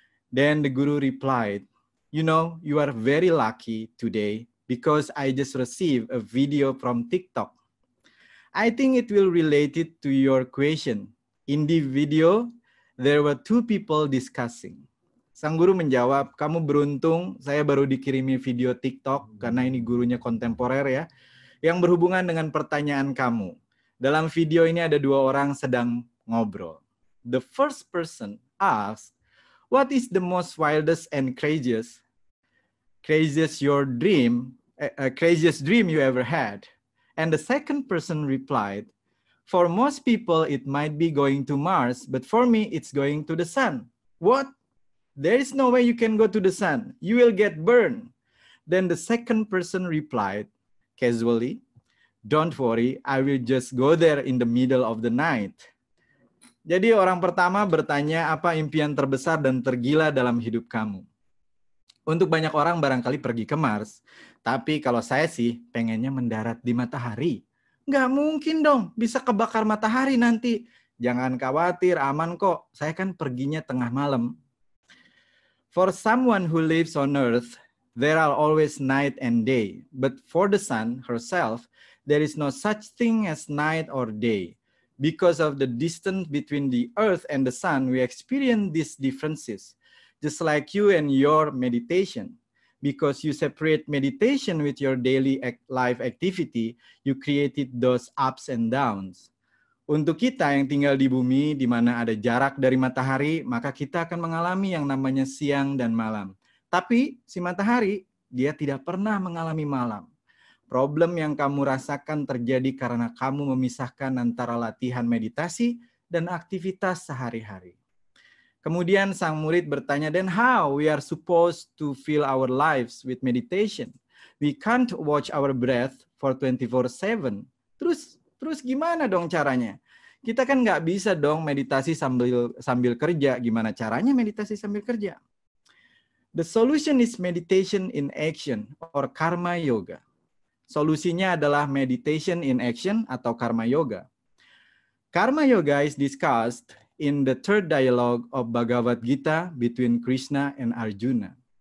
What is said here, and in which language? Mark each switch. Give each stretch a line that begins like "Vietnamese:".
English: Then the Guru replied, you know, you are very lucky today because I just received a video from TikTok. I think it will relate it to your question. In the video, there were two people discussing.
Indonesian: Sang guru menjawab, kamu beruntung, saya baru dikirimi video TikTok, karena ini gurunya kontemporer ya, yang berhubungan dengan pertanyaan kamu. Dalam video ini ada dua orang sedang ngobrol.
English: The first person asked, What is the most wildest and craziest craziest dream you ever had? And the second person replied, for most people, it might be going to Mars, but for me, it's going to the sun. What? There is no way you can go to the sun. You will get burned. Then the second person replied, casually, don't worry, I will just go there in the middle of the night.
Indonesian: Jadi orang pertama bertanya, apa impian terbesar dan tergila dalam hidup kamu? Untuk banyak orang barangkali pergi ke Mars, tapi kalau saya sih pengennya mendarat di matahari. Nggak mungkin dong, bisa kebakar matahari nanti. Jangan khawatir, aman kok. Saya kan perginya tengah malam.
English: For someone who lives on Earth, there are always night and day. But for the sun herself, there is no such thing as night or day. Because of the distance between the Earth and the sun, we experience these differences. Just like you and your meditation. Because you separate meditation with your daily life activity, you created those ups and downs.
Indonesian: Untuk kita yang tinggal di bumi, di mana ada jarak dari matahari, maka kita akan mengalami yang namanya siang dan malam. Tapi si matahari, dia tidak pernah mengalami malam. Problem yang kamu rasakan terjadi karena kamu memisahkan antara latihan meditasi dan aktivitas sehari-hari. Kemudian sang murid bertanya,
English: then how we are supposed to fill our lives with meditation? We can't watch our breath for 24/7.
Indonesian: Terus gimana dong caranya? Kita kan nggak bisa dong meditasi sambil kerja. Gimana caranya meditasi sambil kerja?
English: The solution is meditation in action or karma yoga.
Indonesian: Solusinya adalah
English: meditation in action
Indonesian: atau karma yoga.
English: Karma yoga is discussed in the third dialogue of Bhagavad Gita between Krishna and Arjuna.